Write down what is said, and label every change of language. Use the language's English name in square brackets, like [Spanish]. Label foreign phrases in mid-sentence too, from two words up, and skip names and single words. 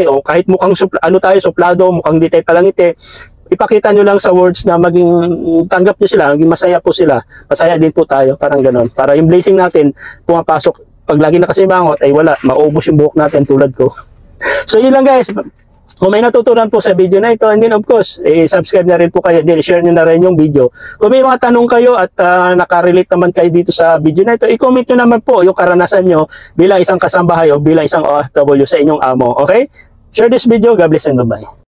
[Filipino] O kahit mukhang suplado, mukhang di tayo palangiti. Ipakita nyo lang sa words na maging tanggap nyo sila, maging masaya po sila. Masaya din po tayo. Parang ganun. Para yung blessing natin pumapasok. Pag lagi nakasibangot, ay wala. Maubos yung buhok natin tulad ko. So yun lang guys. Kung may natutunan po sa video na ito, [English] and then of course, [Filipino] subscribe na rin po kayo, then share nyo na rin yung video. Kung may mga tanong kayo at nakarelate naman kayo dito sa video na ito, i-comment nyo naman po yung karanasan nyo bilang isang kasambahay o bilang isang OFW sa inyong amo. [English] Okay? Share this video. God bless and bye-bye.